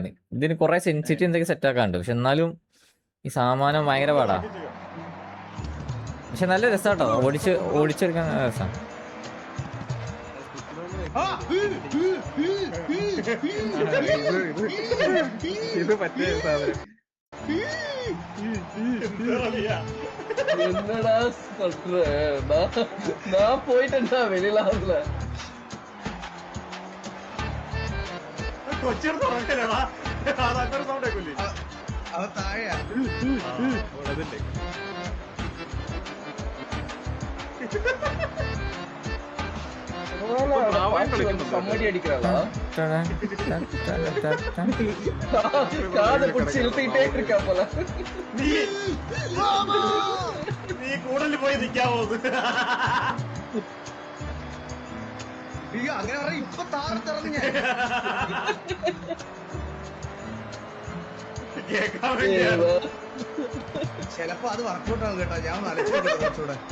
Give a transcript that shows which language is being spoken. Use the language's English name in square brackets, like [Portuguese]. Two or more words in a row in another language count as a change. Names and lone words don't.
[Malayalam] ഇതിന് കുറെ സെൻസിറ്റി എന്തൊക്കെ സെറ്റ് ആക്കാനുണ്ട്, പക്ഷെ എന്നാലും ഈ സാമാനം ഭയങ്കര പാടാ. പക്ഷെ നല്ല രസാട്ടോ, ഓടിച്ചെടുക്കാൻ രസം. ഇത് പറ്റിയ സാധനം. [Tamil] என்னடா சொல்ற? நான் போயிட்டேன்டா வெளியில ஆகல. [Malayalam] കൊച്ചിയുടെ തുടങ്ങലാ അതൊക്കെ സൗണ്ട് ആക്കൂലേ? അത് താഴെയാ. അതല്ലേ [Tamil] கம்மடி அடிக்கிறாளா? காதை பிடிச்சி இழுத்துக்கிட்டே இருக்கா போல. [Malayalam] നീ കൂടുതൽ പോയി നിൽക്കാവോ? അങ്ങനെ പറഞ്ഞ ഇപ്പൊ താഴത്തിറങ്ങി ഞാൻ. കേൾക്കാൻ വേണ്ടിയാണ്. ചിലപ്പോ അത് വർക്കൗട്ട് ആവും കേട്ടോ. ഞാൻ നനച്ചോട്ടെ കുറച്ചുകൂടെ.